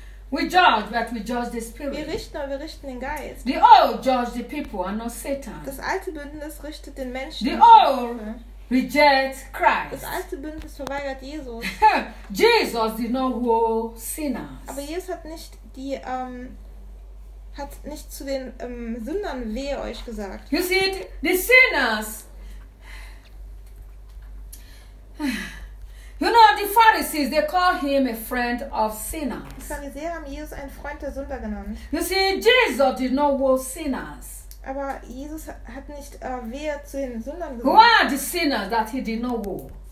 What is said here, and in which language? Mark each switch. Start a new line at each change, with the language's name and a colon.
English: We judge, but we judge the spirit.
German: Wir richten den Geist.
English: The old judge the people and not Satan.
German: Das alte Bündnis richtet den Menschen.
English: The old reject Christ.
German: Das alte Bündnis verweigert Jesus.
English: Jesus did not woe sinners.
German: Aber Jesus hat nicht die hat nicht zu den Sündern wehe euch gesagt.
English: You see, the sinners. You know, the Pharisees, they call him a friend of sinners.
German: Die Pharisäer haben Jesus einen Freund der Sünder genannt.
English: You see, Jesus did not want sinners.
German: Aber Jesus hat nicht wehe zu den Sündern gesagt.
English: Who are the sinners that he did not want?